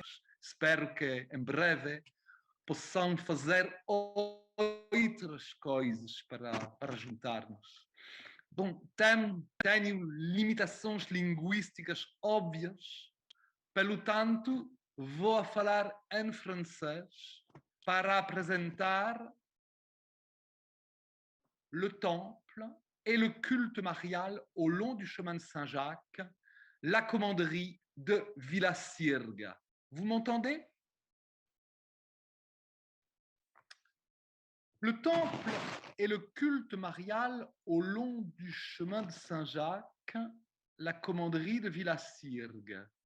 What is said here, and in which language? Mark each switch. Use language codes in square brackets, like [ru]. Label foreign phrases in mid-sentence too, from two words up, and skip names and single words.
[pt] Espero que em breve possamos fazer outras coisas para juntar-nos. Bom, tenho limitações linguísticas óbvias, pelo tanto, vou falar em francês para apresentar [fr] le temple et le culte marial au long du chemin de Saint-Jacques, la commanderie de Villa-Sirga. Vous m'entendez? Le temple et le culte marial au long du chemin de Saint-Jacques, la commanderie de Villasirgue.